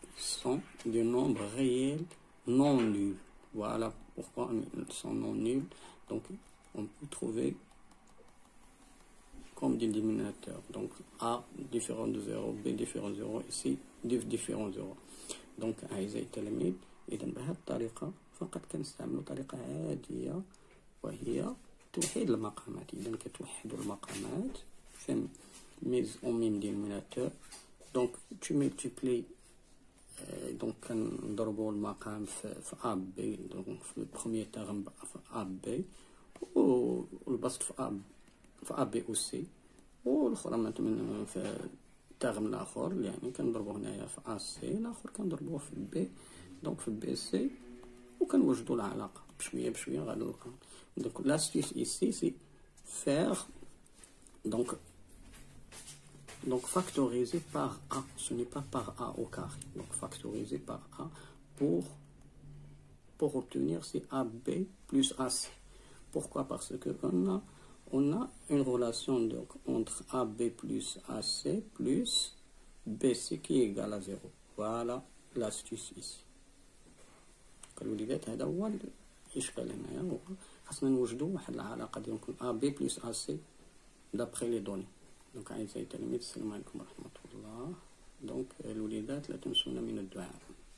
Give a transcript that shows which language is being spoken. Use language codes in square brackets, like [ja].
[fr] sont des nombres réels non nuls. Voilà pourquoi ils sont non nuls. Donc, on peut trouver comme des dénominateurs. Donc, A différent de 0, B différent de 0, et C différent de 0. [ar] Donc, أعزائي التلاميذ، إذا بهذه الطريقة فقط كنستعملوا طريقة عادية وهي توحيد المقامات. إذا كتوحدوا المقامات في [fr] mise au même dénominateur. Donc, tu multiplies. [ar] Donc, كنضربوا المقام في A B. Donc, في [fr] البروميير terme [ar] في A B والبسط في A B و C. والأخرى مثلا في الترم الآخر يعني كنضربو هنايا في A C، الآخر كنضربوه في B. دونك في B C وكنوجدوا العلاقة بشوية بشوية غادي نلقاو. [fr] Donc l'astuce ici c'est faire donc factoriser par A, ce n'est pas par A au carré. Donc factoriser par A pour obtenir c'est AB plus AC. Pourquoi? Parce que on a une relation donc entre AB plus AC plus BC qui est égal à 0. Voilà l'astuce ici. [ar] الوليدات هذا هو الإشكال هنايا، خاصنا نوجدوا واحد العلاقة ديال AB plus AC [fr] d'après les données. [ar] دونك أعزائي التلاميذ السلام عليكم ورحمة الله. دونك الوليدات لا تنسونا من الدعاء.